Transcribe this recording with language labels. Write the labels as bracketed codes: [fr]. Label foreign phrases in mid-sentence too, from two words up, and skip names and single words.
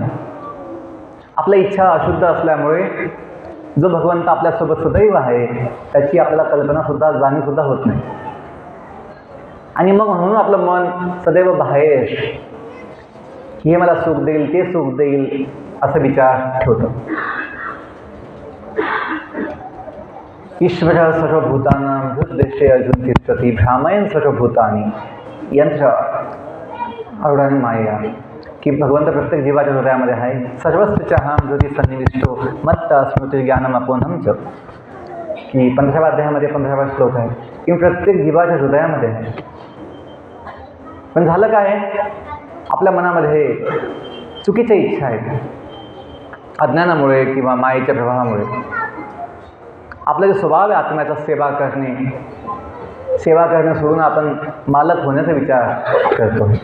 [mr] आपल्या इच्छा अशुद्ध असल्यामुळे जो भगवंत आपल्यासोबत सदैव आहे त्याची आपल्याला कल्पनासुद्धा, जाणीवसुद्धा होत नाही. आणि मग म्हणून आपलं मन सदैव बाहेर, हे मला सुख देईल, ते सुख देईल असं विचार ठेवतं. [sa] ईश्वर सर्वभूतानां हृद्देशे अर्जुन तिष्ठति भ्रामयन् सर्वभूतानि यंत्र आरूढानि मायया. [mr] की भगवंत प्रत्येक जीवाच्या हृदयामध्ये आहे. [sa] सर्वस्वचहां हृदि सन्निविष्टो मत्ता स्मृती ज्ञानम अपोहम च. [mr] की 15व्या अध्यायामध्ये 15वा श्लोक आहे की प्रत्येक जीवाच्या हृदयामध्ये आहे. पण झालं काय, आपल्या मनामध्ये चुकीच्या इच्छा आहेत. अज्ञानामुळे किंवा मायेच्या प्रभावामुळे आपला जो स्वभाव आहे आत्म्याचा सेवा करणे सोडून आपण मालक होण्याचा विचार करतो.